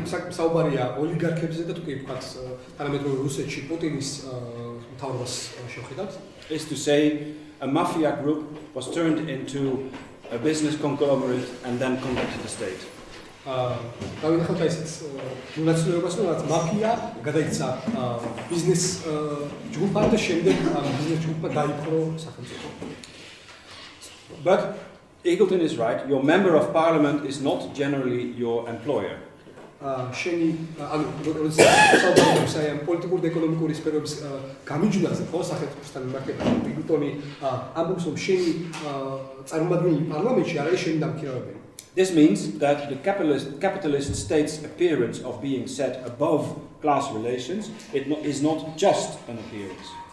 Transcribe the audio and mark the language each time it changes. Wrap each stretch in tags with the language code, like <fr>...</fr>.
<ka>საუბარია ოლიგარქებზე და თუ კი ვთქვათ თანამედროვე რუსეთში პუტინის მთავრობას შევხედავთ,</ka> <en>is to say a mafia group was turned into a business conglomerate and then conducted the state.</en> <ka>დავინახავთ ესეც მონაცვლეობას, რომ რაც მაფია გადაიქცა ბიზნეს ჯგუფად და შემდეგ ბიზნეს ჯგუფმა დაიპყრო სახელმწიფო.</ka> <en>But Eagleton is right, your member of parliament is not generally your employer.</en> <ka>შენი ანუ როცა საუბარობს აი ამ პოლიტიკური და ეკონომიკური სფეროების გამიჯვნაზე, ხო, სახელმწიფოსთან მიმართება, იგლტონი ამბობს, რომ შენი წარმომადგენელი პარლამენტში არ არის შენი დამქირავებელი.</ka> <en>This means that the capitalist state's appearance of being set above class relations is not just an appearance.</en>